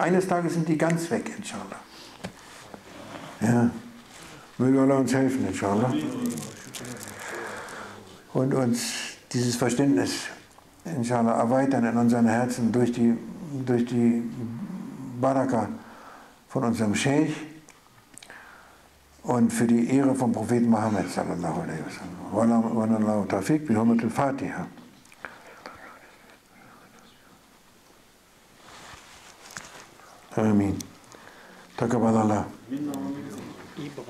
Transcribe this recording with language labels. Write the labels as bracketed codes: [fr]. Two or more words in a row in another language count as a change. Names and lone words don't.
[de] Eines Tages sind die ganz weg, inshallah. Ja, möge Allah uns helfen, inshallah. Und uns dieses Verständnis, inshallah, erweitern in unseren Herzen durch die Baraka von unserem Sheikh und für die Ehre vom Propheten Mohammed, [ar] صلى الله عليه وسلم. وأن الله توفيق بحرمة الفاتحة. Amin. Taqabbalallah.